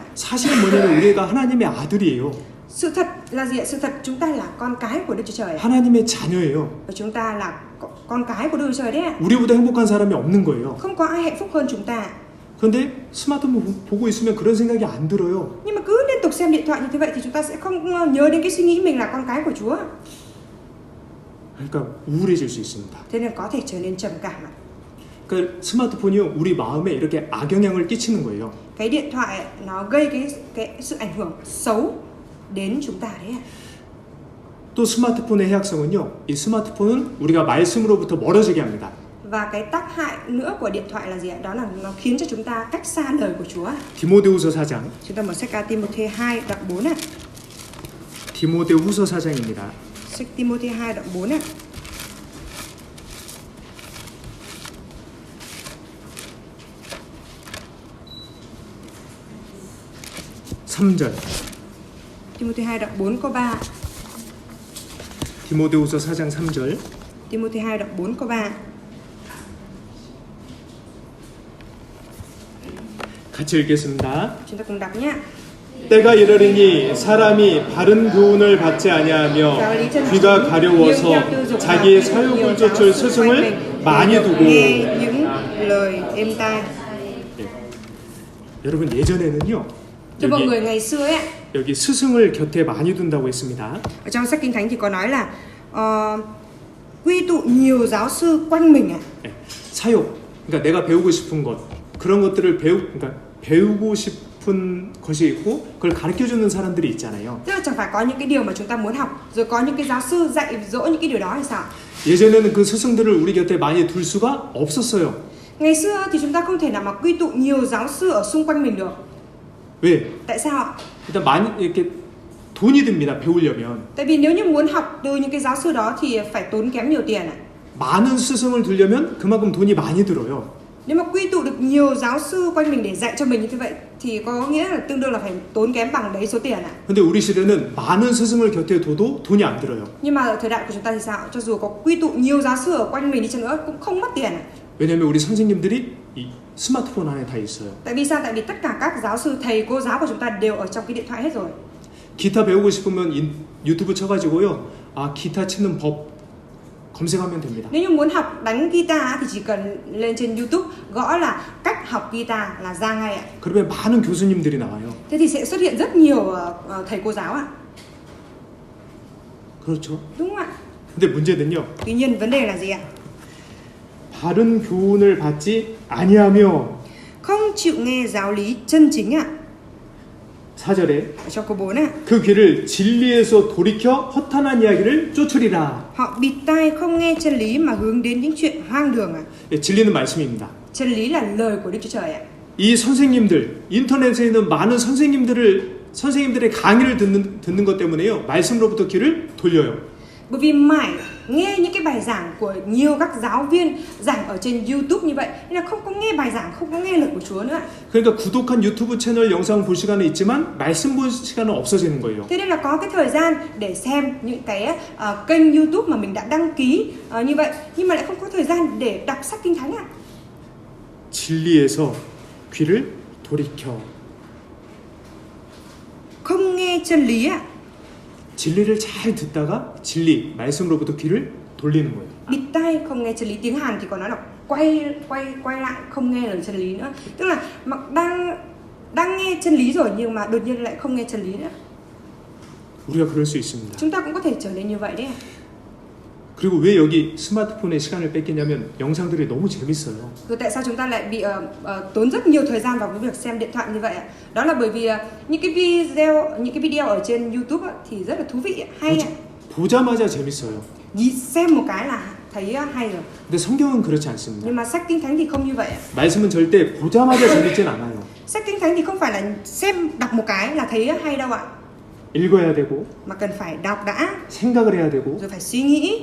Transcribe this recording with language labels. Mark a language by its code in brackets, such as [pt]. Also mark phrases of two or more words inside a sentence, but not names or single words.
[ko] 사실은 뭐냐면 우리가 하나님의 아들이에요. [vi] Sự thật là gì ạ? Sự thật chúng ta là con cái của Đức Chúa Trời. [ko] 하나님의 자녀예요. [vi] Và chúng ta là con cái của Đức Chúa Trời đấy ạ. [ko] 우리보다 행복한 사람이 없는 거예요. [vi] Không có ai hạnh phúc hơn chúng ta. [ko] 그런데 스마트폰 보고 있으면 그런 생각이 안 들어요. [vi] Nhưng mà cứ liên tục xem điện thoại như thế vậy thì chúng ta sẽ không nhớ đến cái suy nghĩ mình là con cái của Chúa. [ko] 그러니까 우울해질 수 있습니다. [vi] Thế nên có thể trở nên trầm cảm ạ. [ko] 그러니까 스마트폰이 우리 마음에 이렇게 악영향을 끼치는 거예요. [vi] Cái điện thoại nó gây cái sự ảnh hưởng xấu đến chúng ta đấy ạ. [ko] 또 스마트폰의 해악성은요. 이 스마트폰은 우리가 말씀으로부터 멀어지게 합니다. [vi] Và cái tác hại nữa của điện thoại là gì ạ? Đó là nó khiến cho chúng ta cách xa lời của Chúa. [ko] 디모데후서 4장. [vi] Chúng ta mở sách Timôthê 2 đoạn 4 ạ. [ko] 디모데후서 4장입니다. [vi] Sách Timôthê 2 đoạn 4 ạ. Timôthê 2 đoạn 4 câu 3. [ko] 디모데후서 4장 3절. [vi] Timôthê 2 đoạn 4 câu 3. [ko] 같이 읽겠습니다. [vi] Chúng ta cùng đọc nhé. [ko] 때가 이르리니 사람이 바른 교훈을 받지 아니하며 귀가 가려워서 자기의 사욕을 쫓을 스승을 많이 두고. [vi] nghe những lời êm tai. [ko] 여러분 예전에는요. [vi] Cho mọi người ngày xưa ấy, [ko] 여기 스승을 곁에 많이 둔다고 했습니다. [vi] ở trong sách Kinh Thánh thì có nói là quy tụ nhiều giáo sư quanh mình ạ. [ko] 사욕, 그러니까 내가 배우고 싶은 것 그런 것들을 그러니까 배우고 싶은 것이 있고 그걸 가르쳐 주는 사람들이 있잖아요. [vi] Tức là chẳng phải có những cái điều mà chúng ta muốn học, rồi có những cái giáo sư dạy dỗ những cái điều đó hay sao? [ko] 예전에는 그 스승들을 우리 곁에 많이 둘 수가 없었어요. [vi] Ngày xưa thì chúng ta không thể nào mà quy tụ nhiều giáo sư ở xung quanh mình được. [ko] 왜? [vi] Tại sao ạ? [ko] 일단 많이 이렇게 돈이 듭니다. 배우려면. [vi] Tại vì nếu như muốn học từ những cái giáo sư đó thì phải tốn kém nhiều tiền ạ. [ko] 많은 스승을 두려면 그만큼 돈이 많이 들어요. [vi] Nếu mà quy tụ được nhiều giáo sư quanh mình để dạy cho mình như thế vậy thì có nghĩa là tương đương là phải tốn kém bằng đấy số tiền ạ. [ko] 근데 우리 시대는 많은 스승을 곁에 둬도 돈이 안 들어요. [vi] Nhưng mà ở thời đại của chúng ta thì sao? Cho dù có quy tụ nhiều giáo sư ở quanh mình đi chăng nữa cũng không mất tiền ạ. [ko] 왜냐면 우리 선생님들이 이 스마트폰 안에 다 있어요. [vi] Tại vì sao? Tại vì tất cả các giáo sư, thầy, cô giáo của chúng ta đều ở trong cái điện thoại hết rồi. [ko] 기타 배우고 싶으면 유튜브 쳐가지고요. 아 기타 치는 법 검색하면 됩니다. [vi] Nếu như muốn học đánh guitar thì chỉ cần lên trên YouTube gõ là cách học guitar là ra ngay ạ. [ko] 그러면 많은 교수님들이 나와요. [vi] Thế thì sẽ xuất hiện rất nhiều thầy cô giáo ạ. [ko] 그렇죠. [vi] Đúng không ạ? [ko] 근데 문제는요. [vi] Tuy nhiên vấn đề là gì ạ? [ko] 바른 교훈을 받지 아니하며. [vi] Không chịu nghe giáo lý chân chính ạ. [ko] 4절에 [vi] Ở trong câu 4 ạ. [ko] 그 귀를 진리에서 돌이켜 허탄한 이야기를 쫓으리라. [vi] Họ bịt tai không nghe chân lý mà hướng đến những chuyện hoang đường ạ. [ko] 예, 진리는 말씀입니다. [vi] Chân lý là lời của Đức Chúa Trời ạ. [ko] 이 선생님들 인터넷에 있는 많은 선생님들의 강의를 듣는 것 때문에요. 말씀으로부터 귀를 돌려요. [vi] Bởi vì mãi nghe những cái bài giảng của nhiều các giáo viên giảng ở trên YouTube như vậy nên là không có nghe bài giảng, không có nghe lời của Chúa nữa. [ko] 그러니까 구독한 유튜브 채널 영상 볼 시간은 있지만 말씀 볼 시간은 없어지는 거예요. [vi] Thế nên là có cái thời gian để xem những cái kênh YouTube mà mình đã đăng ký như vậy, nhưng mà lại không có thời gian để đọc sách Kinh Thánh ạ. [ko] 진리에서 귀를 돌이켜. [vi] Không nghe chân lý ạ. [ko] 진리를 잘 듣다가 진리 말씀으로부터 귀를 돌리는 거예요. [vi] Bịt tai không nghe chân lý, tiếng Hàn thì có nói là quay lại không nghe lời chân lý nữa. Tức là mà đang nghe chân lý rồi nhưng mà đột nhiên lại không nghe chân lý nữa. [ko] 우리가 그럴 수 있습니다. [vi] Chúng ta cũng có thể trở nên như vậy đấy. [ko] 그리고 왜 여기 스마트폰에 시간을 뺏기냐면 영상들이 너무 재밌어요. [vi] Rồi tại sao chúng ta lại bị tốn rất nhiều thời gian vào cái việc xem điện thoại như vậy ạ? Đó là bởi vì những cái video ở trên YouTube thì rất là thú vị, hay ạ. [ko] 보자마자 재밌어요. [vi] Xem một cái là thấy hay rồi. [ko] 근데 성경은 그렇지 않습니다. [vi] Nhưng mà sách Kinh Thánh thì không như vậy ạ. [ko] 말씀은 절대 보자마자 재밌진 않아요. [vi] Sách Kinh Thánh thì không phải là đọc một cái là thấy hay đâu ạ. [ko] 읽어야 되고, [vi] mà cần phải đọc đã, [ko] 생각을 해야 되고, [vi] rồi phải suy nghĩ,